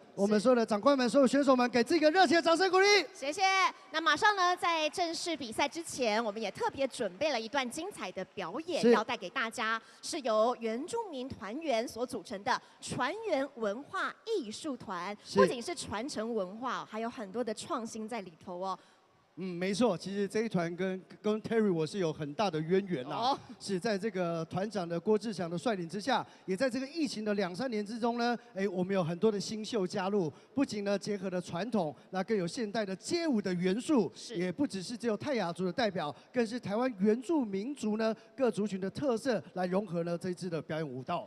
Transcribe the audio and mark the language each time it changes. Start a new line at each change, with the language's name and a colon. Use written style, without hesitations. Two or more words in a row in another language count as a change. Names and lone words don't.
Chinese: 我們所有的長官們、所有選手們，給自己一個熱情的掌聲鼓勵。謝謝。那馬上呢，在正式比賽之前，我們也特別準備了一段精彩的表演，要帶給大家，是由原住民團員所組成的傳源文化藝術團。不僅是傳承文化，還有很多的創新在裡頭哦。没错，其实这一团跟 Terry 我是有很大的渊源啦。是在这个团长的郭志祥的率领之下，也在这个疫情的2、3年之中呢，我们有很多的新秀加入，不仅呢结合了传统，那更有现代的街舞的元素，也不只是只有泰雅族的代表，更是台湾原住民族呢各族群的特色来融合呢这一支的表演舞蹈。